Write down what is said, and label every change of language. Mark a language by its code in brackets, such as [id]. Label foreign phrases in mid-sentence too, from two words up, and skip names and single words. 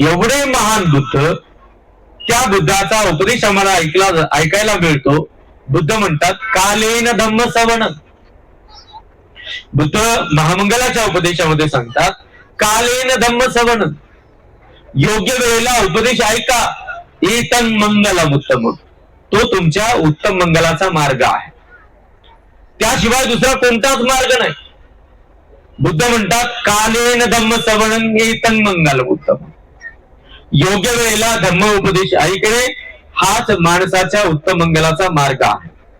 [mr] एवढे महान बुद्ध, त्या बुद्धाचा उपदेश आम्हाला ऐकायला मिळतो. बुद्ध म्हणतात, [pi] कालेन धम्म सवनं. [mr] बुद्ध महामंगलाच्या उपदेशामध्ये सांगतात, [pi] कालेन धम्म सवनं, [mr] योग्य वेळेला उपदेश ऐका. [pi] एतं मंगलम उत्तम, [mr] तो तुमच्या उत्तम मंगलाचा मार्ग आहे. त्याशिवाय दुसरा कोणताच मार्ग नाही. बुद्ध म्हणतात, [pi] कालेन धम्म सवनं एतं मंगलम उत्तम. [mr] योग्य वेळेला धम्म उपदेश ऐकणे हाच माणसाच्या उत्तम मंगलाचा मार्ग आहे.